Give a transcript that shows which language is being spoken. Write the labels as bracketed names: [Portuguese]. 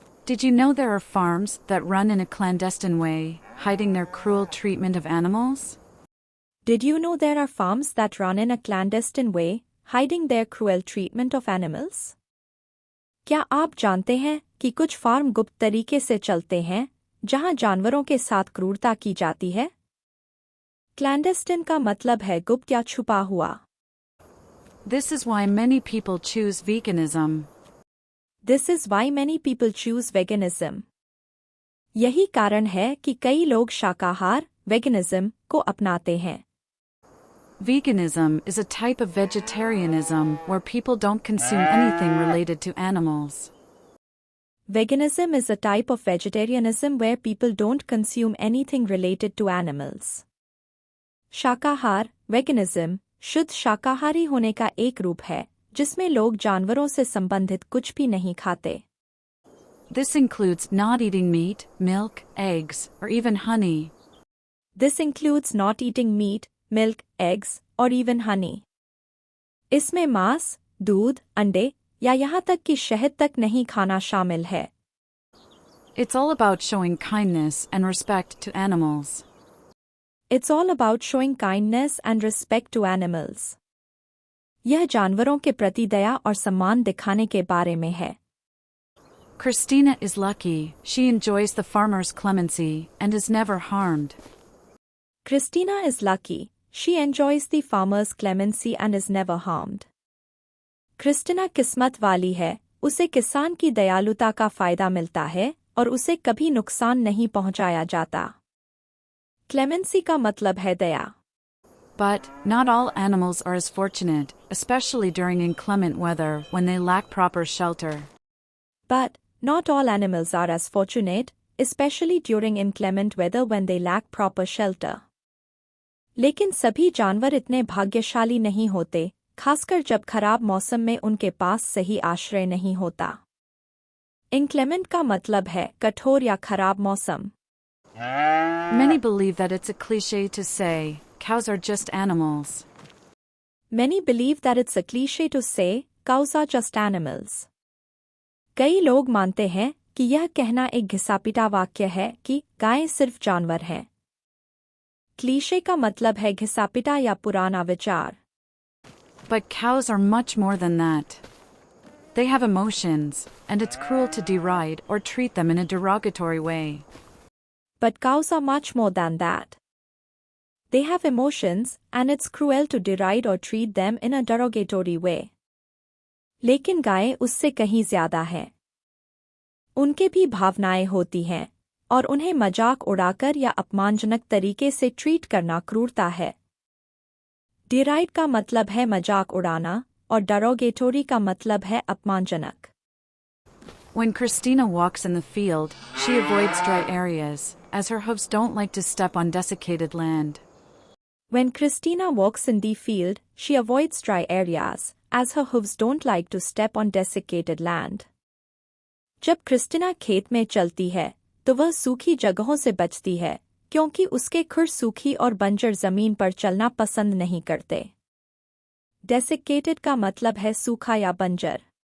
[English] Did you know there are farms that run in a clandestine way, hiding their cruel treatment of animals? Did you know there are farms that run in a clandestine way, hiding their cruel treatment of animals? [Hindi] क्या आप जानते हैं कि कुछ farm गुप्त तरीके से चलते हैं, जहां जानवरों के साथ क्रूरता की जाती है? क्लैंडेस्टिन का मतलब है गुप्त या छुपा हुआ। [English] This is why many people choose veganism. This is why many people choose veganism. [Hindi] यही कारण है कि कई लोग शाकाहार, veganism, को अपनाते हैं। [English] Veganism is a type of vegetarianism where people don't consume anything related to animals. Veganism is a type of vegetarianism where people don't consume anything related to animals. [Hindi] शाकाहार, veganism, शुद्ध शाकाहारी होने का एक रूप है, जिसमें लोग जानवरों से संबंधित कुछ भी नहीं खाते। [English] This includes not eating meat, milk, eggs, or even honey. This includes not eating meat, milk, eggs, or even honey. [Hindi] इसमें मांस, दूध, अंडे, या यहाँ तक कि शहद तक नहीं खाना शामिल है। [English] It's all about showing kindness and respect to animals. It's all about showing kindness and respect to animals. [Hindi] यह जानवरों के प्रति दया और सम्मान दिखाने के बारे में है। [English] Christina is lucky, she enjoys the farmer's clemency and is never harmed. Christina is lucky, she enjoys the farmer's clemency and is never harmed. [Hindi] Christina किस्मत वाली है, उसे किसान की दयालुता का फायदा मिलता है और उसे कभी नुकसान नहीं पहुंचाया जाता। क्लेमेंसी का मतलब है दया। [English] But, not all animals are as fortunate, especially during inclement weather when they lack proper shelter. But, not all animals are as fortunate, especially during inclement weather when they lack proper shelter. [Hindi] लेकिन सभी जानवर इतने भाग्यशाली नहीं होते, खासकर जब खराब मौसम में उनके पास सही आश्रय नहीं होता। Inclement का मतलब है कठोर या खराब मौसम। [English] Many believe that it's a cliché to say, cows are just animals. Many believe that it's a cliché to say, cows are just animals. [Hindi] कई लोग मानते हैं कि यह कहना एक घिसापिटा वाक्य है कि गायें सिर्फ जानवर हैं। क्लीशे का मतलब है घिसापिटा या पुराना विचार। [English] But cows are much more than that. They have emotions, and it's cruel to deride or treat them in a derogatory way. But cows are much more than that. They have emotions, and it's cruel to deride or treat them in a derogatory way. [Hindi] लेकिन गायें उससे कहीं ज्यादा हैं। उनके भी भावनाएं होती हैं, और उन्हें मजाक उड़ाकर या अपमानजनक तरीके से ट्रीट करना क्रूरता है। डिराइड का मतलब है मजाक उड़ाना, और डरोगेटोरी का मतलब है अपमानजनक। [English] When Christina walks in the field, she avoids dry areas, as her hooves don't like to step on desiccated land. When Christina walks in the field, she avoids dry areas, as her hooves don't like to step on desiccated land. [Hindi] जब Christina खेत में चलती है, तो वह सूखी जगहों से बचती है, क्योंकि उसके खुर सूखी और बंजर जमीन पर चलना पसंद नहीं करते। Desiccated का मतलब है सूखा या बंजर।